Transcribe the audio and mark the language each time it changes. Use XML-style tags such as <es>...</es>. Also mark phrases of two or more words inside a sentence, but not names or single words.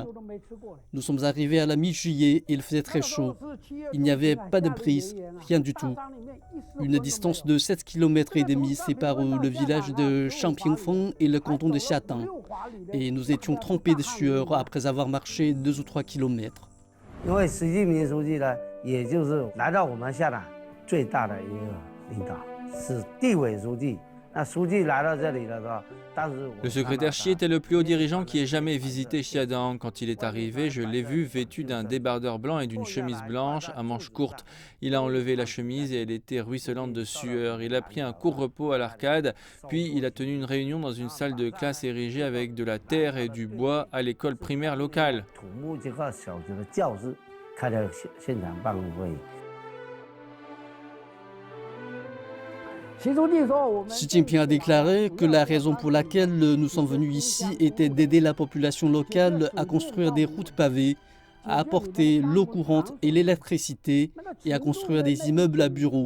<fr>Nous sommes arrivés à la mi-juillet et il faisait très chaud. Il n'y avait pas de brise, rien du tout. Une distance de 7 km et demi sépare le village de Shangpingfeng et le canton de Xiatang. Et nous étions trempés de sueur après avoir marché 2 ou 3 kilomètres.</fr> <zh>因为习近平书记呢，也就是来到我们下党最大的一个领导，是地委书记。那书记来到这里的时候，当时</zh> <fr>Le secrétaire Xi était le plus haut dirigeant qui ait jamais visité Xiadong. Quand il est arrivé, je l'ai vu vêtu d'un débardeur blanc et d'une chemise blanche à manches courtes. Il a enlevé la chemise et elle était ruisselante de sueur. Il a pris un court repos à l'arcade, puis il a tenu une réunion dans une salle de classe érigée avec de la terre et du bois à l'école primaire locale.</fr> <zh>土木这个小学的教师开了现场办公会议。</zh> <fr>Xi Jinping a déclaré que la raison pour laquelle nous sommes venus ici était d'aider la population locale à construire des routes pavées, à apporter l'eau courante et l'électricité et à construire des immeubles à bureaux.</fr>